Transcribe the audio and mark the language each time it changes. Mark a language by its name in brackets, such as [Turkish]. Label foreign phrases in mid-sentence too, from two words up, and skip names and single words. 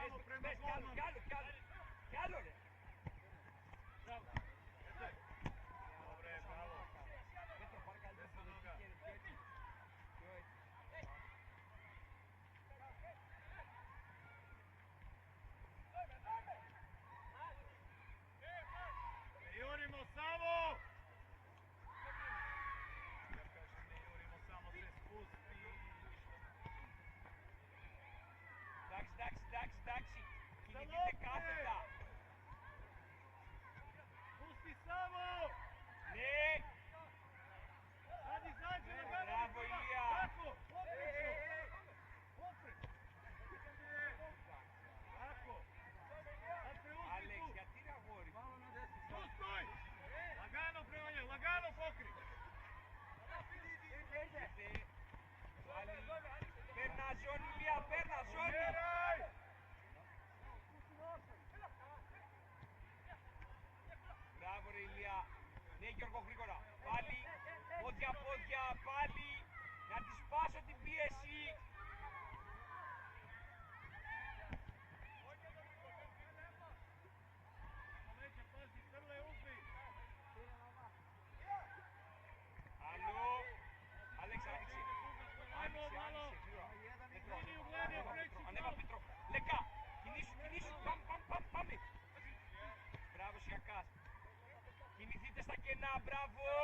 [Greek] frame Πες, κι άλλο, ακόμα. κι άλλο, κι άλλο. Κι άλλο, ρε. Μπράβο. Ωραία, μπράβο. Πέτρο, πάρε καλύτερα στο δοκί και έτσι. Πιο έτσι. [Serbian] Jurimo samo! Ja kažem ne jurimo, samo se spusti. [Greek] Εντάξει, εντάξει, εντάξει, εντάξει. Κινηθείτε κάθετα. [Serbian] Pusti samo! [Greek] Ναι. [Serbian] Sad izađe na gledanje. Bravo, Ilija. Tako, odlično. Opred. Tako. Sad preuzmi [Greek] Άλεξ, [Serbian] tu. [Greek] γιατί ρε αγόρι. [Serbian] Tu stoj. Lagano prema njoj, lagano pokri. [Greek] Ήρθε. Πάλι. Παίρνα ζώνη, Ηλία, παίρνα ζώνη. [Serbian] Pomjeraj. [Greek] Μπράβο ρε Ηλία. Ναι Γιώργο γρήγορα. Πάλι. Πόδια πόδια. Πάλι. Να τη σπάσω την πίεση. [Serbian] Neće pazi, Crle uzmi. [Greek] Άλλο. Άλεξ άνοιξε. [Serbian] Ajmo [Greek] Άνοιξε, [Serbian] malo. [Greek] άνοιξε. Γρήγορα. Πέτρο, [Serbian] Liniju gledanja, [Greek] ανέβα, [Serbian] preći [Greek] Πέτρο, ανέβα, [Serbian] to. [Greek] Πέτρο. Λεκά. Κινήσου, κινήσου. Πάμε, πάμε, πάμε, πάμε. Μπράβο Σιακάς. Κινηθείτε στα κενά, μπράβο.